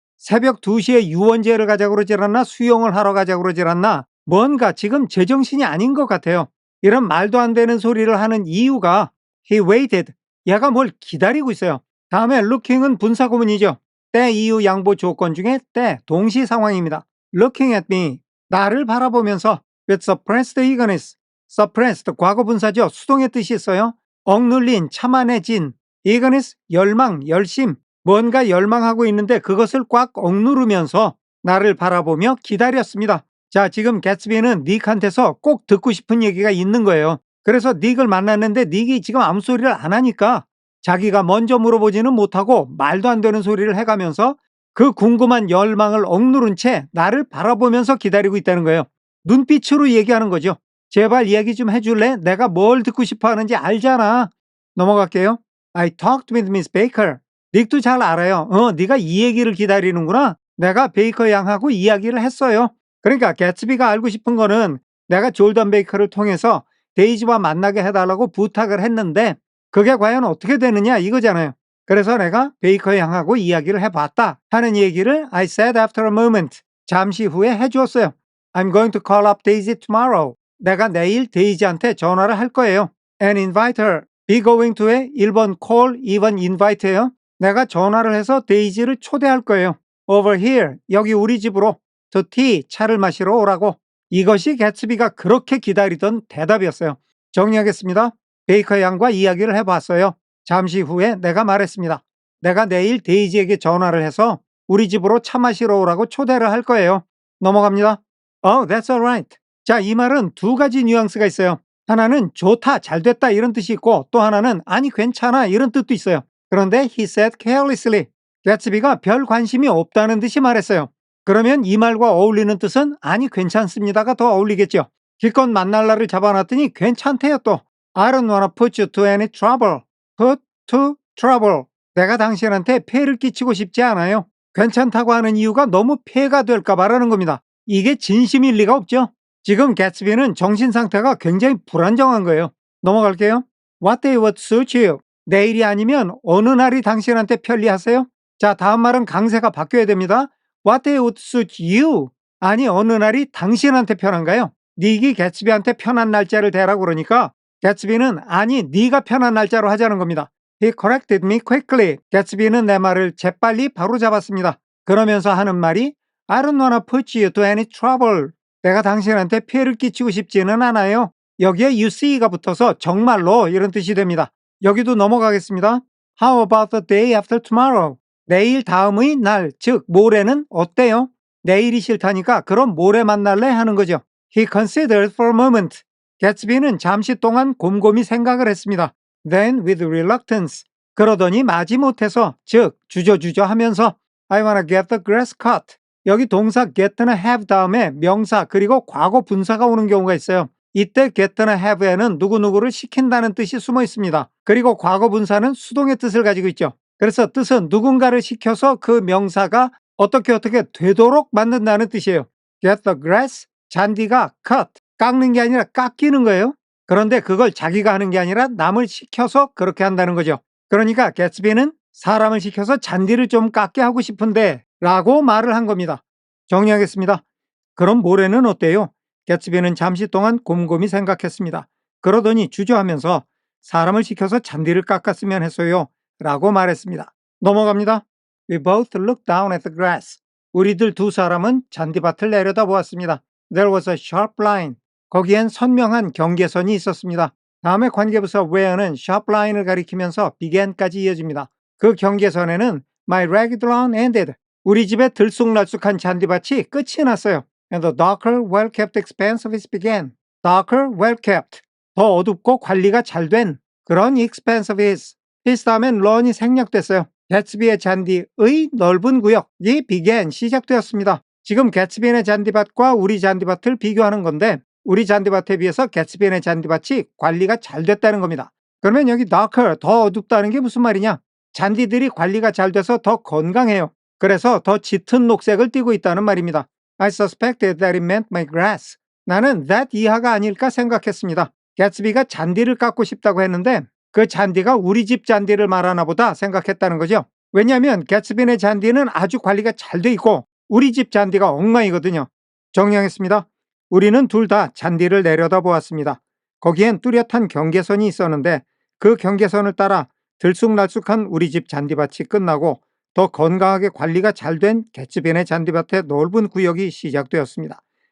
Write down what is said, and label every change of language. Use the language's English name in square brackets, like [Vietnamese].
[Korean] 새벽 2시에 유원지를 가자고 그러질 않나 수영을 하러 가자고 그러질 않나 뭔가 지금 제정신이 아닌 것 같아요. 이런 말도 안 되는 소리를 하는 이유가 [English] he waited. [Korean] 얘가 뭘 기다리고 있어요. 다음에 looking은 분사구문이죠. 때 이유 양보 조건 중에 때 동시 상황입니다. [English] looking at me. [Korean] 나를 바라보면서 [English] with suppressed eagerness. [Korean] suppressed 과거 분사죠. 수동의 뜻이 있어요. 억눌린, 참아내진. eagerness 열망, 열심. 뭔가 열망하고 있는데 그것을 꽉 억누르면서 나를 바라보며 기다렸습니다. 자, 지금 개츠비는 닉한테서 꼭 듣고 싶은 얘기가 있는 거예요. 그래서 닉을 만났는데 닉이 지금 아무 소리를 안 하니까 자기가 먼저 물어보지는 못하고 말도 안 되는 소리를 해가면서 그 궁금한 열망을 억누른 채 나를 바라보면서 기다리고 있다는 거예요. 눈빛으로 얘기하는 거죠. 제발 얘기 좀 해줄래? 내가 뭘 듣고 싶어 하는지 알잖아. 넘어갈게요. [English] I talked with Miss Baker. [Korean] 닉도 잘 알아요. 네가 이 얘기를 기다리는구나. 내가 베이커 양하고 이야기를 했어요. 그러니까 개츠비가 알고 싶은 거는 내가 졸던 베이커를 통해서 데이지와 만나게 해달라고 부탁을 했는데 그게 과연 어떻게 되느냐 이거잖아요. 그래서 내가 베이커 양하고 이야기를 해봤다 하는 얘기를 [English] I said after a moment. [Korean] 잠시 후에 해주었어요. [English] I'm going to call up Daisy tomorrow. [Korean] 내가 내일 데이지한테 전화를 할 거예요. [English] And invite her. [Korean] be going to의 1번 call, 2번 invite예요. 내가 전화를 해서 데이지를 초대할 거예요. [English] Over here, [Korean] 여기 우리 집으로 [English] to tea, [Korean] 차를 마시러 오라고. 이것이 개츠비가 그렇게 기다리던 대답이었어요. 정리하겠습니다. 베이커 양과 이야기를 해봤어요. 잠시 후에 내가 말했습니다. 내가 내일 데이지에게 전화를 해서 우리 집으로 차 마시러 오라고 초대를 할 거예요. 넘어갑니다. [English] Oh, that's alright. [Korean] 자, 이 말은 두 가지 뉘앙스가 있어요. 하나는 좋다, 잘됐다 이런 뜻이 있고 또 하나는 아니 괜찮아 이런 뜻도 있어요. 그런데 [English] he said carelessly. [Korean] 개츠비가 별 관심이 없다는 듯이 말했어요. 그러면 이 말과 어울리는 뜻은 아니 괜찮습니다가 더 어울리겠죠. 기껏 만날 날을 잡아놨더니 괜찮대요 또. [English] I don't wanna put you to any trouble. put to trouble. [Korean] 내가 당신한테 폐를 끼치고 싶지 않아요. 괜찮다고 하는 이유가 너무 폐가 될까 봐라는 겁니다. 이게 진심일 리가 없죠. 지금 개츠비는 정신 상태가 굉장히 불안정한 거예요. 넘어갈게요. [English] What day would suit you? [Korean] 내일이 아니면 어느 날이 당신한테 편리하세요? 자, 다음 말은 강세가 바뀌어야 됩니다. [English] What day would suit you? [Korean] 아니, 어느 날이 당신한테 편한가요? 닉이 개츠비한테 편한 날짜를 대라고 그러니까 개츠비는 아니, 네가 편한 날짜로 하자는 겁니다. [English] He corrected me quickly. [Korean] 개츠비는 내 말을 재빨리 바로잡았습니다. 그러면서 하는 말이 [English] I don't wanna put you to any trouble. [Korean] 내가 당신한테 피해를 끼치고 싶지는 않아요. 여기에 [English] you see [Korean] 가 붙어서 정말로 이런 뜻이 됩니다. 여기도 넘어가겠습니다. [English] How about the day after tomorrow? [Korean] 내일 다음의 날, 즉 모레는 어때요? 내일이 싫다니까 그럼 모레 만날래 하는 거죠. [English] He considered for a moment. [Korean] 개츠비는 잠시 동안 곰곰이 생각을 했습니다. [English] Then with reluctance. [Korean] 그러더니 마지못해서, 즉 주저주저 하면서 [English] I wanna get the grass cut. [Korean] 여기 동사 get나 have 다음에 명사 그리고 과거 분사가 오는 경우가 있어요. 이때 get나 have에는 누구누구를 시킨다는 뜻이 숨어 있습니다. 그리고 과거 분사는 수동의 뜻을 가지고 있죠. 그래서 뜻은 누군가를 시켜서 그 명사가 어떻게 되도록 만든다는 뜻이에요. [English] Get the grass, [Korean] 잔디가 cut, 깎는 게 아니라 깎이는 거예요. 그런데 그걸 자기가 하는 게 아니라 남을 시켜서 그렇게 한다는 거죠. 그러니까 개츠비는 사람을 시켜서 잔디를 좀 깎게 하고 싶은데 라고 말을 한 겁니다. 정리하겠습니다. 그럼 모레는 어때요? 개츠비는 잠시 동안 곰곰이 생각했습니다. 그러더니 주저하면서 사람을 시켜서 잔디를 깎았으면 했어요 라고 말했습니다. 넘어갑니다. [English] We both looked down at the grass. [Korean] 우리들 두 사람은 잔디밭을 내려다보았습니다. [English] There was a sharp line. [Korean] 거기엔 선명한 경계선이 있었습니다. 다음에 관계부사 where는 sharp line을 가리키면서 began까지 이어집니다. 그 경계선에는 [English] My ragged lawn ended. [Korean] 우리 집의 들쑥날쑥한 잔디밭이 끝이 났어요. [English] And the darker, well-kept expanse of it began. Darker, well-kept. [Korean] 더 어둡고 관리가 잘된 그런 [English] expanse of it. [Korean] his 다음엔 런이 생략됐어요. 개츠비의 잔디의 넓은 구역이 began, 시작되었습니다. 지금 개츠비의 잔디밭과 우리 잔디밭을 비교하는 건데 우리 잔디밭에 비해서 개츠비의 잔디밭이 관리가 잘 됐다는 겁니다. 그러면 여기 darker, 더 어둡다는 게 무슨 말이냐? 잔디들이 관리가 잘 돼서 더 건강해요. 그래서 더 짙은 녹색을 띠고 있다는 말입니다. [English] I suspected that it meant my grass. [Korean] 나는 that 이하가 아닐까 생각했습니다. 개츠비가 잔디를 깎고 싶다고 했는데 그 잔디가 우리 집 잔디를 말하나 보다 생각했다는 거죠. 왜냐하면 개츠비의 잔디는 아주 관리가 잘 돼 있고 우리 집 잔디가 엉망이거든요. 정리하겠습니다. 우리는 둘 다 잔디를 내려다보았습니다. 거기엔 뚜렷한 경계선이 있었는데 그 경계선을 따라 들쑥날쑥한 우리 집 잔디밭이 끝나고 더 건강하게 관리가 잘 된 개츠비의 잔디밭의 넓은 구역이 시작되었습니다.